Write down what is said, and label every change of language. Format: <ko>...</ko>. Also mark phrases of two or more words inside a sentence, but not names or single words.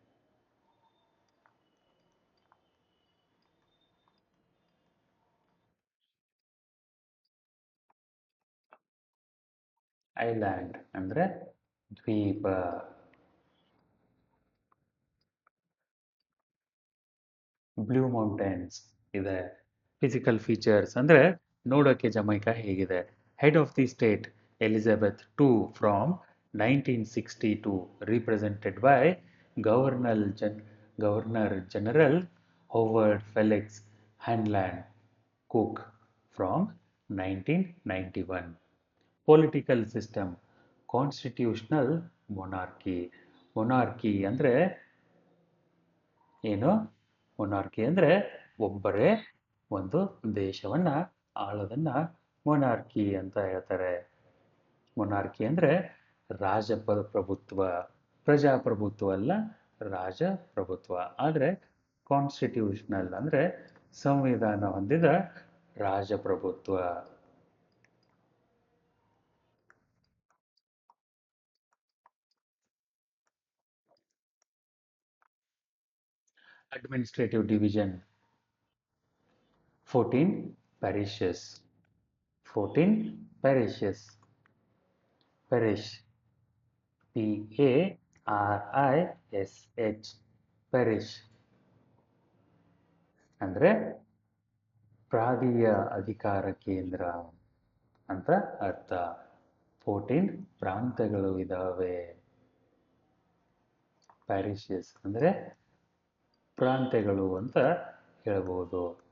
<kn>ಐಲ್ಯಾಂಡ್ ಅಂದರೆ ದ್ವೀಪ. ಬ್ಲೂ ಮೌಂಟೇನ್ಸ್ ಇದೆ.</kn> <en>physical features</en> <kn>ಅಂದರೆ ನೋಡೋಕ್ಕೆ ಜಮೈಕಾ ಹೇಗಿದೆ?</kn> <en>Head of the State Elizabeth II from 1962, represented by Governor General Howard Felix Hanland Cook from 1991. Political system constitutional monarchy.</en> <kn>ಮೊನಾರ್ಕಿ ಅಂದರೆ ಏನು? ಮೊನಾರ್ಕಿ ಅಂದರೆ ಒಬ್ಬರೇ ಒಂದು ದೇಶವನ್ನು ಆಳೋದನ್ನು ಮೊನಾರ್ಕಿ ಅಂತ ಹೇಳ್ತಾರೆ. ಮೊನಾರ್ಕಿ ಅಂದರೆ ರಾಜಪ್ರಭುತ್ವ, ಪ್ರಜಾಪ್ರಭುತ್ವ ಅಲ್ಲ, ರಾಜಪ್ರಭುತ್ವ. ಆದರೆ ಕಾನ್ಸ್ಟಿಟ್ಯೂಷನಲ್ ಅಂದರೆ ಸಂವಿಧಾನ ಹೊಂದಿದ ರಾಜಪ್ರಭುತ್ವ.</kn> <en>Administrative division: 14 parishes. 14 parishes. Parish, PARISH, parish</en> <kn>ಅಂದರೆ ಪ್ರಾಂತೀಯ ಅಧಿಕಾರ ಕೇಂದ್ರ ಅಂತ ಅರ್ಥ. 14 ಪ್ರಾಂತ್ಯಗಳು ಇದ್ದಾವೆ. ಪ್ಯಾರಿಷಸ್ ಅಂದರೆ ಪ್ರಾಂತ್ಯಗಳು ಅಂತ ಹೇಳ್ಬೋದು.</kn>